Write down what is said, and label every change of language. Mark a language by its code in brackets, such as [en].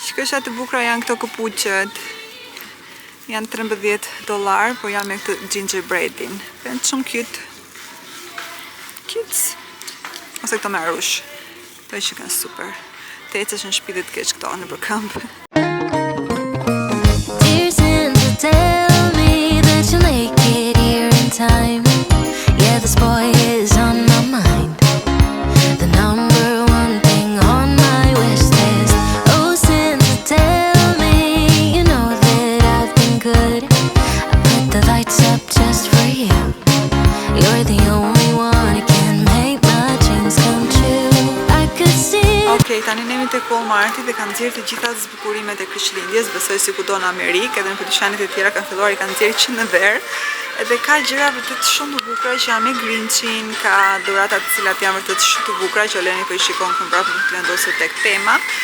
[sq] gjërat e bukura janë këto këpuqët. Janë $13, por janë me këtë gingerbreadin. Janë shumë cute. Cute. Ose këto me arush. Këto që kanë super. Të ecësh në shtëpi dhe të kesh këto nëpër këmbë. [en] Dear Santa, tell me that you'll make it here in time. Yeah, this boy is on my mind. The number one thing on my wish list. Oh, Santa, tell me you know that I've been good. I put the lights up just for you. You're the only one who can make my dreams come true. I could see. [sq] Okej, tani ne jemi tek Walmarti dhe kanë nxjerrë të gjitha zbukurimet e Krishtlindjes, besoj si kudo në Amerikë, edhe në dyqanet e tjera kanë filluar i kanë nxjerrë që në ver. Edhe ka gjëra vërtet shumë të bukura që janë me Grinchin, ka dhurata të cilat janë vërtet shumë të bukura që Oleni po i shikon këtu mbrapa të vendosur tek tema.